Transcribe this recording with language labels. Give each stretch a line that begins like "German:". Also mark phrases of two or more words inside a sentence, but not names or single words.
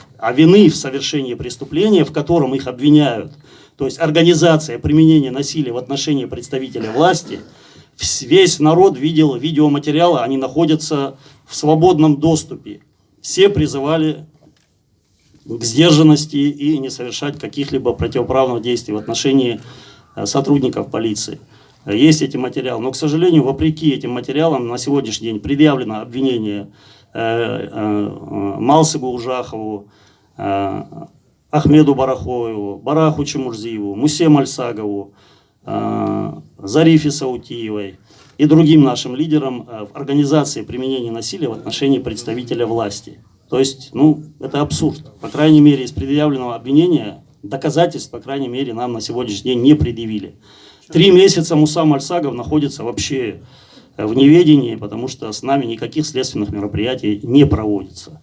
Russian: А вины в совершении преступления, в котором их обвиняют, то есть организация применения насилия в отношении представителя власти, весь народ видел видеоматериалы, они находятся в свободном доступе. Все призывали к сдержанности и не совершать каких-либо противоправных действий в отношении сотрудников полиции. Есть эти материалы, но, к сожалению, вопреки этим материалам на сегодняшний день предъявлено обвинение Малсыбу Ужахову, Ахмеду Барахоеву, Бараху Чемурзиеву, Мусе Мальсагову, Зарифе Саутиевой и другим нашим лидерам в организации применения насилия в отношении представителя власти. То есть, это абсурд. По крайней мере, из предъявленного обвинения доказательств, по крайней мере, нам на сегодняшний день не предъявили. 3 месяца Муса Мальсагов находится вообще в неведении, потому что с нами никаких следственных мероприятий не проводится.